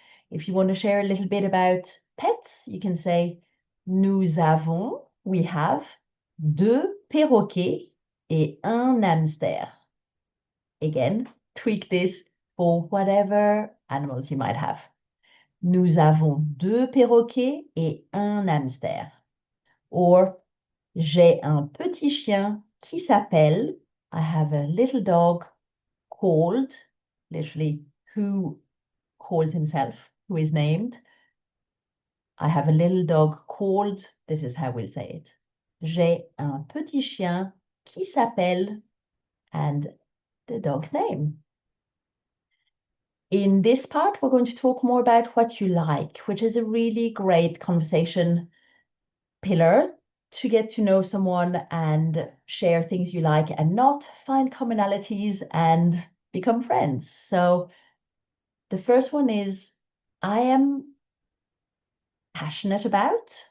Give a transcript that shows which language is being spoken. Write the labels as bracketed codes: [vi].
[en] If you want to share a little bit about pets, you can say we have 2 [fr] perroquets et un hamster. [en] Again, tweak this for whatever animals you might have. [fr] Nous avons 2 perroquets et un hamster. [en] Or, [fr] j'ai un petit chien qui s'appelle, [en] I have a little dog called, literally who calls himself, who is named. I have a little dog called, this is how we'll say it. [fr] J'ai un petit chien qui s'appelle, [en] and the dog's name. In this part, we're going to talk more about what you like, which is a really great conversation pillar to get to know someone and share things you like and not, find commonalities and become friends. So the first one is, I am passionate about.